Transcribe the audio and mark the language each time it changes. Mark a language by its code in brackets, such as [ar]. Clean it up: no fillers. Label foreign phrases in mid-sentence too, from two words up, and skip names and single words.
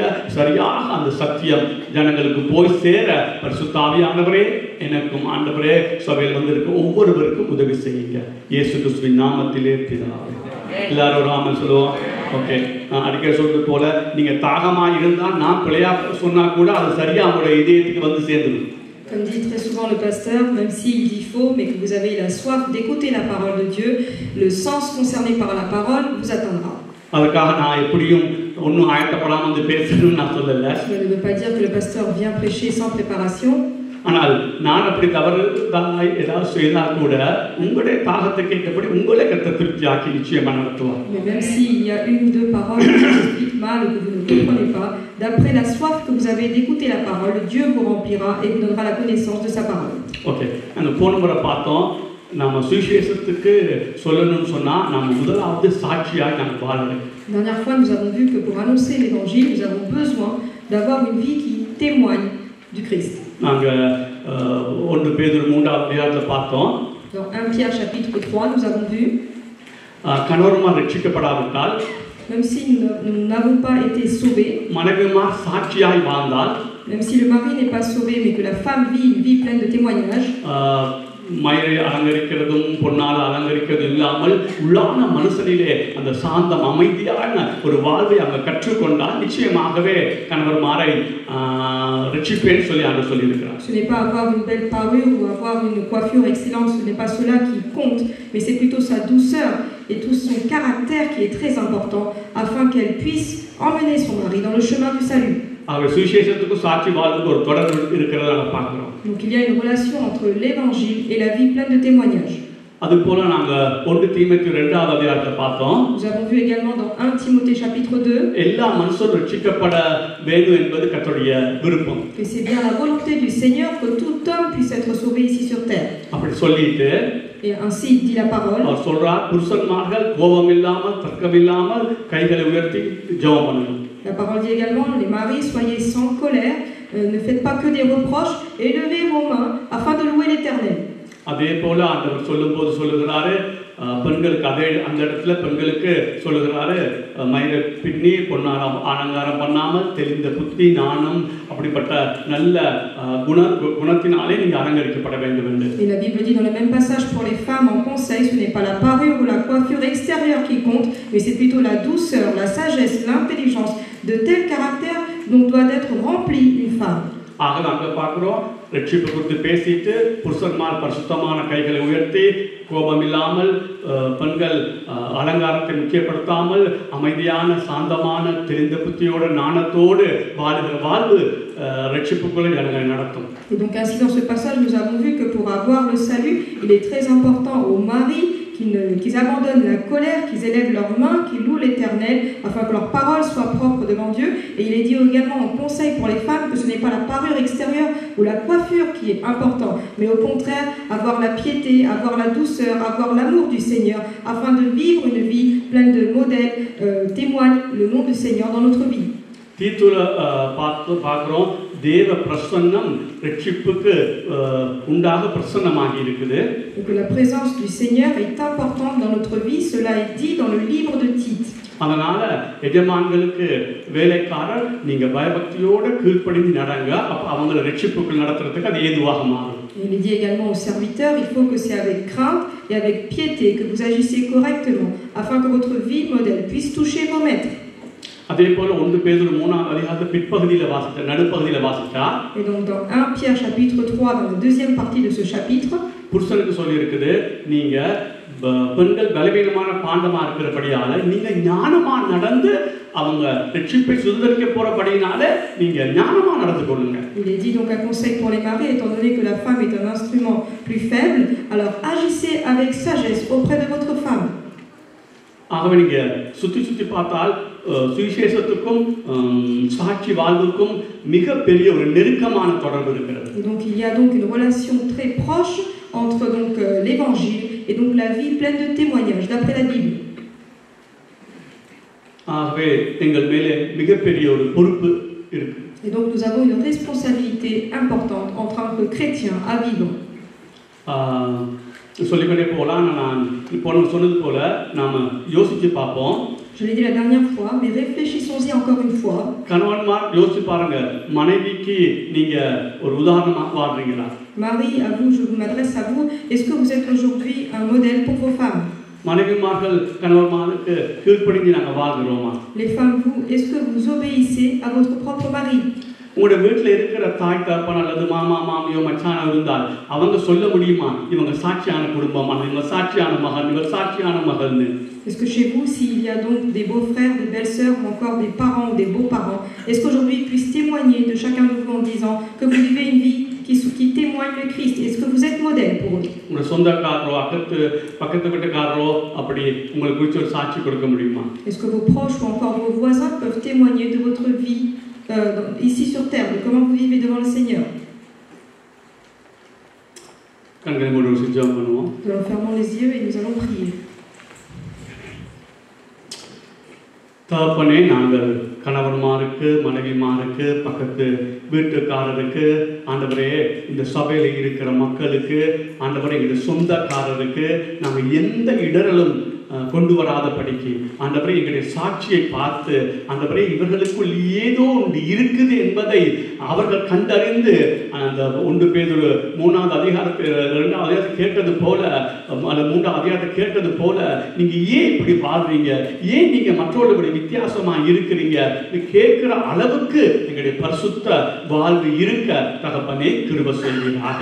[ta] சரியாக அந்த சத்தியம் ஜனங்களுக்கு போய் சேர பரிசுத்த ஆவியானவரே எனக்கும் ஆண்டவரே சபையில் வந்திருக்க ஒவ்வொருவருக்கும் உதவி செய்யுங்க. இயேசு கிறிஸ்துவின் நாமத்திலே பிதாவே. எல்லாரும் ஒரு ஆமென் சொல்லுவோம். ஓகே, நான் அடிக்கடி சொல்றது போல நீங்க தாகமாக இருந்தால் நான் பிழையா சொன்னா கூட அது சரியா உங்களுடைய இதயத்துக்கு வந்து சேர்ந்துடும். [fr] Comme dit très souvent le pasteur, même s'il dit faux, mais que vous avez la soif d'écouter la parole de Dieu, le sens concerné par la parole vous atteindra. [ta] அதுக்காக நான் எப்படியும் ஒன்றும் ஆயத்தப்படாம வந்து பேசணும்னு நான் சொல்லல. [fr] Cela ne veut pas dire que le pasteur vient prêcher sans préparation. [ta] ஆனால் நான் அப்படி தவறுதாய் ஏதாவது செய்தால் கூட உங்களுடைய தாகத்துக்கு ஏற்றபடி உங்களை கர்த்தர் திருப்தியாக்கி நிச்சயமா நடத்துவார். [fr] Mais même s'il y a une ou deux paroles qui vous expliquent mal ou que vous ne comprenez pas, d'après la soif que vous avez d'écouter la parole, Dieu vous remplira et vous donnera la connaissance de sa parole. [ta] ஓகே, அந்த போன முறை பார்த்தோம், நம்ம சுவிசேஷத்துக்கு சொல்லணும்னு சொன்னா நம்ம முதலாவது சாட்சியாக நாங்கள் வாழணும். [fr] La dernière fois, nous avons vu que pour annoncer l'évangile, nous avons besoin d'avoir une vie qui témoigne du Christ. [ta] நாங்கள் 1 பேதுரு 3ஆம் அதிகாரத்தில் பார்த்தோம். [fr] Dans 1 Pierre chapitre 3, nous avons vu [ta] கணவருமார் ரட்சிக்கப்படாவிட்டால், [fr] même si nous n'avons pas été sauvés, [ta] மனைவிமார் சாட்சியாய் வாழ்ந்தால், [fr] même si le mari n'est pas sauvé mais que la femme vit une vie pleine de témoignages, [ta] மயிரை அலங்கரிக்கிறதும் பொன்னால் அலங்கரிக்கிறது இல்லாமல் உள்ளான மனுஷனிலே அந்த சாந்தம் அமைதியான ஒரு வாழ்வை அவங்க கற்றுக்கொண்டால் நிச்சயமாகவே கணவர்மாரை ரட்சிப்பேன்னு சொல்லி அவங்க சொல்லியிருக்கிறார். [fr] Ce n'est pas avoir une belle parure ou avoir une coiffure excellente, ce n'est pas cela qui compte, mais c'est plutôt sa douceur et tout son caractère qui est très important afin qu'elle puisse emmener son mari dans le chemin du salut. [ta] ஆக சுவிசேஷத்துக்கும் சாட்சி வாழ்வுக்கு ஒரு தொடர்பு இருக்கிறத நாங்கள் பார்க்கிறோம். [fr] Donc il y a une relation entre l'évangile et la vie pleine de témoignages. [ta] அதுபோல நாங்கள் 1 தீமோத்தேயு 2ஆம் அதிகாரத்தை பார்த்தோம். [fr] Nous avons vu également dans 1 Timothée chapitre 2 [ta] எல்லா மனுஷரும் ரட்சிக்கப்பட வேண்டும் என்பது கர்த்தருடைய விருப்பம். [fr] que c'est bien la volonté du Seigneur que tout homme puisse être sauvé ici sur terre. [ta] அப்படி சொல்லிட்டு [fr] Et ainsi dit la parole. [ta] அவர் சொல்றார், புருஷன்மார்கள் கோபம் இல்லாமல் தர்க்கம் இல்லாமல் கைகளை உயர்த்தி ஜெபம் பண்ணணும். [fr] La parole dit également, les maris, soyez sans colère, ne faites pas que des reproches, et levez vos mains afin de louer l'Éternel. [ta] அதே போல ஆண்டவர் சொல்லும்போது சொல்லுகிறாரு, பெண்களுக்கு அதே அந்த இடத்துல பெண்களுக்கு சொல்லுகிறாரு, மயிரை பின்னி பொன்னாரம் அலங்காரம் பண்ணாமல் தெளிந்த புத்தி நாணம் அப்படிப்பட்ட நல்ல குணத்தினாலே நீங்க அலங்கரிக்கப்பட வேண்டும் என்று. [fr] Et la Bible dit dans le même passage pour les femmes en conseil, ce n'est pas la parure ou la coiffure extérieure qui compte, mais c'est plutôt la douceur, la sagesse, l'intelligence, de tel caractère dont doit être remplie une femme. [ta] ஆக அங்க பார்க்கிறோம், ரட்சிப்பு குறித்து பேசிட்டு புருஷன்மார் பரிசுத்தமான கைகளை உயர்த்தி கோபம் இல்லாமல் பெண்கள் அலங்காரத்தை முக்கியப்படுத்தாமல் அமைதியான சாந்தமான தெளிந்த புத்தியோட நாணத்தோடு வாழுகிற வாழ்வு ரட்சிப்புக்குள்ளே ஜனங்களை நடத்தும். [fr] Et donc ainsi dans ce passage nous avons vu que pour avoir le salut, il est très important aux maris qu'ils abandonnent la colère, qu'ils élèvent leurs mains, qu'ils louent l'Éternel, afin que leurs paroles soient propres devant Dieu. Et il est dit également en conseil pour les femmes que ce n'est pas la parure extérieure ou la coiffure qui est important, mais au contraire, avoir la piété, avoir la douceur, avoir l'amour du Seigneur, afin de vivre une vie pleine de modèles, témoigne le nom du Seigneur dans notre vie. [ta] தீத்துல பார்க்கிறோம், தேவ பிரசன்னம் ரட்சிப்புக்கு உண்டாக பிரசன்னமாகி இருக்குது. [fr] Donc la présence du Seigneur est importante dans notre vie, cela est dit dans le livre de Tite. [ta] அதனால எஜமான்களுக்கு வேலைக்காரர் நீங்க பயபக்தியோட கீழ்ப்படிந்து நடங்க, அப்ப அவங்களை ரட்சிப்புக்குள் நடத்துறதுக்கு அது ஏதுவாக மாறும். [fr] Il est dit également aux serviteurs, il faut que c'est avec crainte et avec piété que vous agissez correctement, afin que votre vie modèle puisse toucher vos maîtres. [ta] அதே போல 1 பேதுரு 3ஆம் அதிகாரத்துல பிற்பகுதியில வாசிச்சா நடுப்பகுதியில வாசிச்சா. [fr] Et donc dans 1 Pierre chapitre 3 dans la deuxième partie de ce chapitre, [ta] புருஷனுக்கு சொல்லி இருக்குது, நீங்க பெண்கள் பலவீனமான பாண்டமா இருக்கிறபடியால நீங்க ஞானமா நடந்து அவங்க ரட்சிப்பை சுதந்திரிக்க போறபடினால நீங்க ஞானமா நடந்து கொள்ளுங்க. [fr] Il est dit donc un conseil pour les maris, étant donné que la femme est un instrument plus faible, alors agissez avec sagesse auprès de votre femme. [ta] ஆகவே நீங்க சுற்றி பார்த்தால் சுவிசேஷத்துக்கும் சாட்சி வாழ்வுக்கும் மிகப்பெரிய ஒரு நெருக்கமான தொடர்பு இருக்கிறது. [fr] Et donc il y a donc une relation très proche entre donc l'évangile et donc la vie pleine de témoignages d'après la Bible. [ta] ஆகவே எங்கள் மேலே மிகப்பெரிய ஒரு பொறுப்பு இருக்கு. [fr] Et donc nous avons une responsabilité importante en tant que chrétiens à vivre. [ta] சொல்லிக்கொண்டே போகலாம். நான் இப்போ சொன்னது போல நாம் யோசித்து பார்ப்போம். [fr] Je l'ai dit la dernière fois, mais réfléchissons-y encore une fois. [ta] கணவன்மார் யோசிச்சு பாருங்க, மனைவிக்கு நீங்க ஒரு உதாரணமா வாழ்றீங்களா? [fr] Marie, à vous, je m'adresse à vous. Est-ce que vous êtes aujourd'hui un modèle pour vos femmes? [ta] மனைவிமார்கள் கணவன்மாருக்கு கீழ்ப்படிந்து நாங்க வாழ்கிறோமா? [fr] Les femmes, vous, est-ce que vous obéissez à votre propre mari? [ta] உங்களுடைய வீட்டில் இருக்கிற தாய் தகப்பன் அல்லது மாமா மாமியோ மச்சானோ இருந்தால் அவங்க சொல்ல முடியுமா இவங்க சாட்சியான குடும்பம், இவங்க சாட்சியான மகன், இவர் சாட்சியான மகள்னு? [fr] Est-ce que chez vous, s'il y a donc des beaux-frères, des belles-sœurs ou encore des parents ou des beaux-parents, est-ce qu'aujourd'hui ils puissent témoigner de chacun de vous en disant que vous vivez une vie qui témoigne le Christ? Est-ce que vous êtes modèle pour eux? [ta] உங்க சொந்தக்காரரோ பக்கத்து வீட்டுக்காரரோ அப்படி உங்களுக்கு குறித்து ஒரு சாட்சி கொடுக்க முடியுமா? [fr] Est-ce que vos proches ou encore vos voisins peuvent témoigner de votre vie ici sur terre, de comment vous vivez devant le Seigneur? [ta] கண்களை மூடி ஜெபம் பண்ணுவோம். [fr] Nous allons fermer les yeux et nous allons prier. [ta] தகப்பனே, நாங்கள் கணவன்மாருக்கு மனைவிமாருக்கு பக்கத்து வீட்டுக்காரருக்கு ஆண்டவரே, இந்த சபையில் இருக்கிற மக்களுக்கு ஆண்டவரே, எங்களுடைய சொந்தக்காரருக்கு நாங்கள் எந்த இடரலும் கொண்டு வராதபடிக்கு ஆண்டவரே எங்களுடைய சாட்சியை பார்த்து ஆண்டவரே இவர்களுக்குள் ஏதோ ஒன்று இருக்குது என்பதை அவர்கள் கண்டறிந்து அந்த 1 பேதுரு 3வது அதிகாரத்தில் 2வது அதிகாரத்தை கேட்டது போல அந்த 3வது அதிகாரத்தை கேட்டது போல நீங்க ஏன் இப்படி வாழ்றீங்க, ஏன் நீங்க மற்றவர்களுடைய வித்தியாசமா இருக்கிறீங்க கேட்கிற அளவுக்கு எங்களுடைய பரிசுத்த வாழ்வு இருக்க தகப்பனே கிருபை செய்வீராக.